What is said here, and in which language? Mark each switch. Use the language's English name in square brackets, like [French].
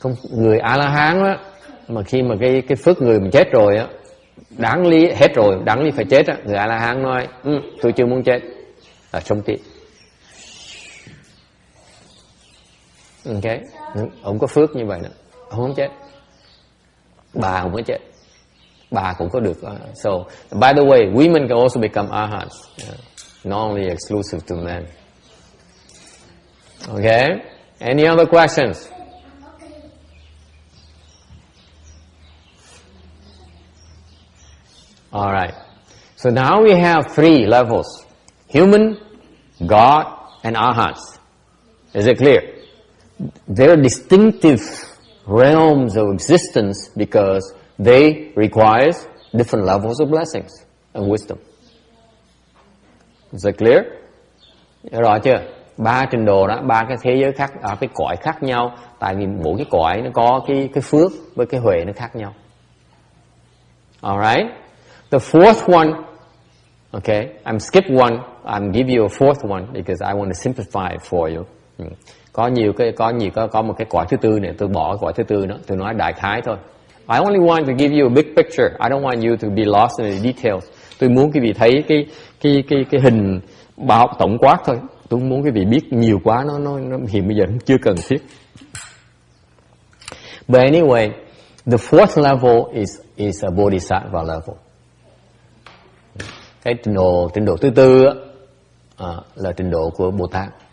[Vietnamese] Người A-la-hán á, mà khi mà cái phước người mình chết rồi á, đáng lý hết rồi, đáng lý phải chết á, người A-la-hán nói, tôi chưa muốn chết, là sống tiếp. Okay, ông có phước như vậy đó, ông không chết. Bà không có chết, bà cũng có được. [English] So, by the way, women can also become arhats, not only exclusive to men. Okay, any other questions? All right. So now we have 3 levels: human, God, and arhats. Is it clear? They're distinctive realms of existence because they require different levels of blessings and wisdom. Is it clear? [Vietnamese] Rõ chưa? 3 trình độ đó, 3 cái thế giới khác, cái cõi khác nhau. Tại vì mỗi cái cõi nó có cái phước với cái huệ nó khác nhau. [English] Alright? The fourth one, okay, I'm skip one, I'm give you a fourth one because I want to simplify it for you. [Vietnamese] Có một cái cõi thứ tư này, tôi bỏ cái cõi thứ tư đó, tôi nói đại khái thôi. [English] I only want to give you a big picture. I don't want you to be lost in the details. [Vietnamese] Tôi muốn quý vị thấy cái hình tổng quát thôi. Tôi muốn quý vị biết nhiều quá, nó hiện bây giờ nó chưa cần thiết. [English] But anyway, the fourth level is a bodhisattva level. [Vietnamese] Cái trình độ thứ tư là trình độ của Bồ Tát.